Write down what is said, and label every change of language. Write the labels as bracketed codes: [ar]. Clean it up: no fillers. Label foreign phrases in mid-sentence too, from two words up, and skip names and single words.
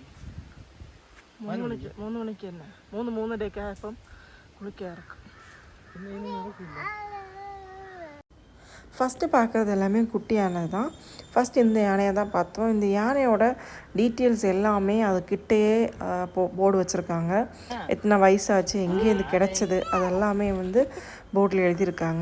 [ml] 3 മണിക്ക് 3 മണിക്ക് തന്നെ 3-3:30 ആയപ്പം [ta] குளிக்க இறக்கும். [ml] പിന്നെ ഇനി ഇറക്കില്ല. [ta] ஃபஸ்ட்டு பார்க்குறது எல்லாமே குட்டி யானை தான். ஃபஸ்ட் இந்த யானையை தான் பார்த்தோம். இந்த யானையோட டீட்டெயில்ஸ் எல்லாமே அது கிட்டேயே போர்டு வச்சுருக்காங்க. எத்தனை வயசாச்சு, எங்கேருந்து கிடச்சிது, அது எல்லாமே வந்து போர்டில் எழுதியிருக்காங்க.